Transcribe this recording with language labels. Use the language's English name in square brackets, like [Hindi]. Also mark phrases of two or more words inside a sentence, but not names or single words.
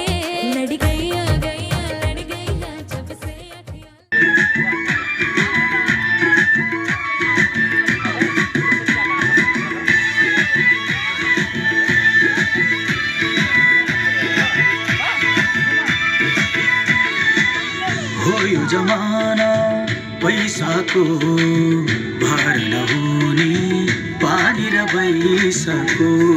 [Hindi] लड़ गैया गैया लड़ गैया जब से अखियाँ। [Nepali] हो यो जमाना पैसाको भार नहुने, पानी र पैसाको।